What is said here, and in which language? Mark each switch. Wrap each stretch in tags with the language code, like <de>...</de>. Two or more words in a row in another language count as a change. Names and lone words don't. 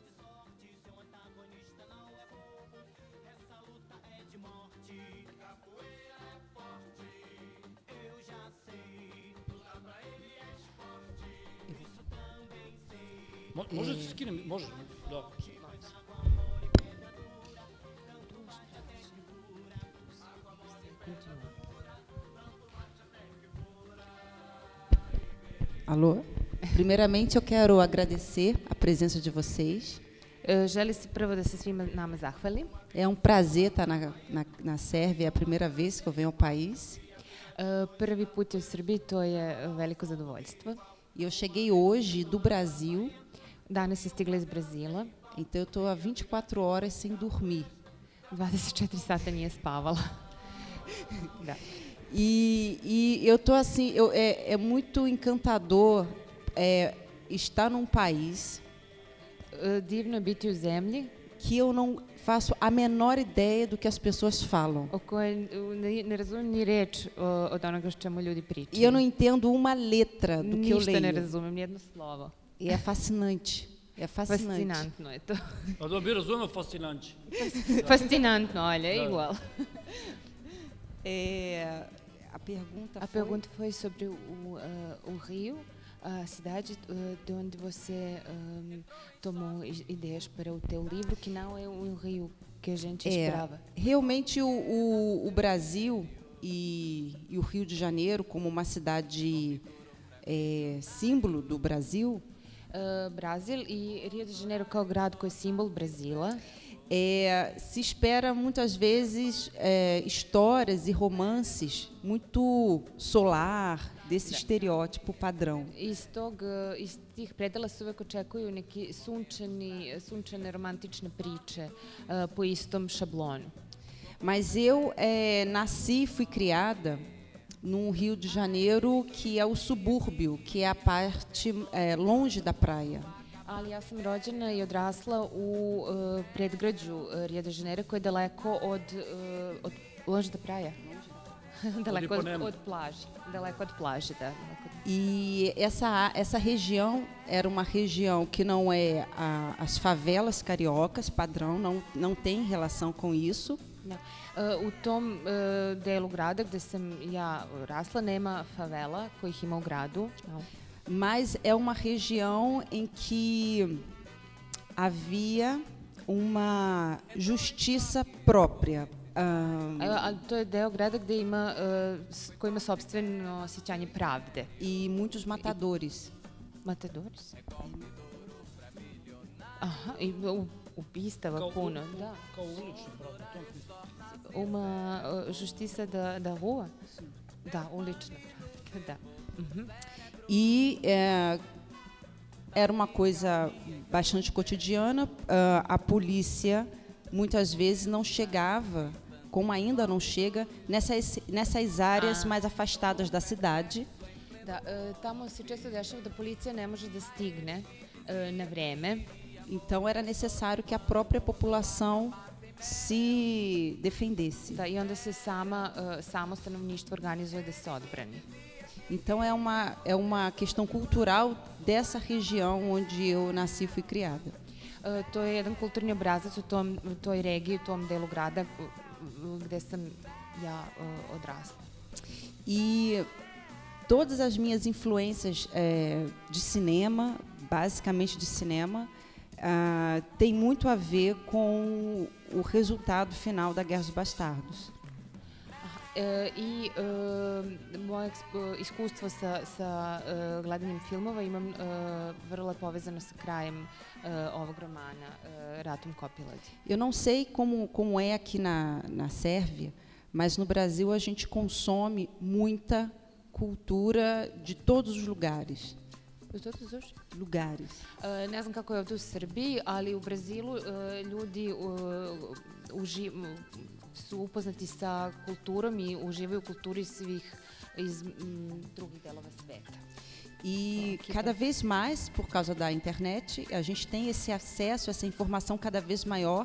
<sr>Može se skinem? Može, da.</sr> <pt>Alô? Primeiramente, eu quero agradecer a presença de vocês.</pt> <sr>Želi se prvo da se svima nama zahvalim.</sr> <pt>É prazer estar na Sérvia, é a primeira vez que eu venho ao país.</pt> <sr>Prvi put u Srbiji, to je veliko zadovoljstvo.</sr> <pt>E eu cheguei hoje do Brasil.</pt> <sr>Danas sam stigla iz Brazila.</sr> <pt>Então eu estou há 24 horas sem dormir.</pt> <sr>24 sata nije spavala. Da.</sr> <pt>E eu estou assim, é muito encantador estar num país</pt> <sr>divno je biti u zemlji</sr> <pt>que eu não faço a menor ideia do que as pessoas falam.</pt> <sr>O kojoj ne razumem ni reč od onoga o čemu ljudi pričaju.</sr> <pt>E eu não entendo uma letra do que eu leio.</pt> <sr>Ništa ne razumem, nijedno slovo.</sr> <pt>E é fascinante. É fascinante.</pt> <sr>Fascinantno je to. A da bi razumeo fascinante. Fascinantno,</sr> <pt>olha, é igual. A pergunta foi sobre o Rio, a cidade de onde você tomou ideias para o teu livro, que não é um Rio que a gente esperava. Realmente o Brasil e o Rio de Janeiro, como uma cidade símbolo do Brasil,</pt> <sr>Brasil e Rio de Janeiro kao grad koji je simbol Brazila.</sr> <pt>Se espera muitas vezes histórias e romances muito solar, desse estereótipo padrão.</pt> <sr>Iz tih predela se uvek očekuju neki sunčane romantične priče po istom šablonu.</sr> <pt>Mas eu nasci e fui criada num Rio de Janeiro que é o subúrbio, que é a parte longe da praia.</pt> <sr>Ali ja sam rođena i odrasla u predgrađu Rio de Janeiro, koje je daleko od</sr> <pt>longe da praia.</pt> <sr>Daleko od plaže. Daleko od plaže, da.</sr> <pt>E essa região era uma região que não é as favelas cariocas, padrão, não tem relação com isso.</pt> <sr>U tom delu grada gde sam ja rasla nema favela kojih ima u gradu.</sr> <pt>Mas é uma região em que havia uma justiça própria.</pt> <sr>To je deo grada gde koji ima sopstveno osjećanje pravde.</sr> <pt>E muitos matadores. Matadores?</pt> <sr>Aha, i ubistava puno. Da. Kao ulični pravda.</sr> <pt>Uma justiça da rua?</pt> <sr>Da, ulična pravda, da.</sr> <pt>E era uma coisa bastante cotidiana. A polícia muitas vezes não chegava, como ainda não chega, nessas áreas mais afastadas da cidade.</pt> <sr>Da, tamo se često dešava da policija ne može da stigne na vreme.</sr> <pt>Então era necessário que a própria população se defendesse.</pt> <sr>Da, i onda se samo stanovništvo organizuje da se odbrani.</sr> <pt>Então é uma questão cultural dessa região onde eu nasci e fui criada.</pt> <sr>To je jedan kulturni obrazac u toj regiji, u tom delu grada gde sam ja odrasla.</sr> <pt>E todas as minhas influências de cinema, basicamente de cinema, tem muito a ver com o resultado final da Guerra dos Bastardos.</pt> <sr>I moje iskustvo sa gledanjem filmova imam vrlo je povezano sa krajem ovog romana, Ratom Kopiladi.</sr> <pt>Eu não sei como é aqui na Sérvia, mas no Brasil a gente consome muita cultura de todos os lugares. Lugares.</pt> <sr>Ne znam kako je ovdje u Srbiji, ali u Brazilu ljudi su upoznati sa kulturom i uživaju u kulturi svih iz drugih delova sveta.</sr> <pt>E cada vez mais, por causa da internet, a gente tem esse acesso, essa informação cada vez maior.</pt>